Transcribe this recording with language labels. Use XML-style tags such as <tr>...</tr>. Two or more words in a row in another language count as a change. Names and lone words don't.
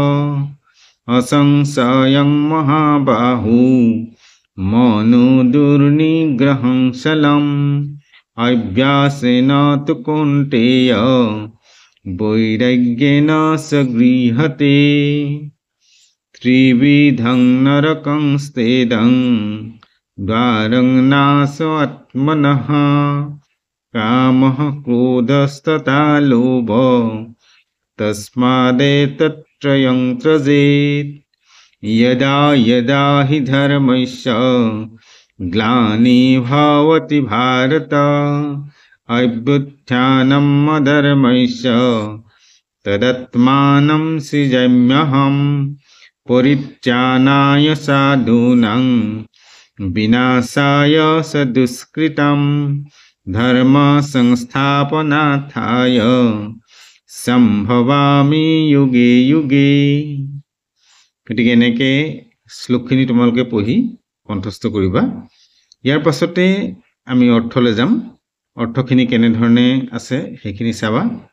<sa>অসংশয়ং মহাবাহু মনো দুর্নিগ্রহং শলম অভ্যাসেন তু কৌন্তেয় বৈরাগ্যেন স গৃহতে ত্রিবিধং নরকং স্তেদং দ্বারং নাশ আত্মনঃ কামঃ ক্রোধস্তথা লোভ তস্মাদেতত্রয়ং ত্যজেৎ यदा यदा हि धर्मस्य ग्लानिर्भवति भवति भारत अभ्युत्थानम् अधर्मस्य तदात्मानं सृजाम्यहम् परित्राणाय साधूनां विनाशाय च दुष्कृतं धर्म संस्थापनार्थाय সম্ভৱামি যুগে যুগে।</sa> <as>গতিকে এনেকে শ্লোকখিনি তোমালোকে পঢ়ি কণ্ঠস্থ কৰিবা। ইয়াৰ পাছতে আমি অৰ্থলৈ যাম। অৰ্থখিনি কেনেধৰণে আছে সেইখিনি চাবা।</as>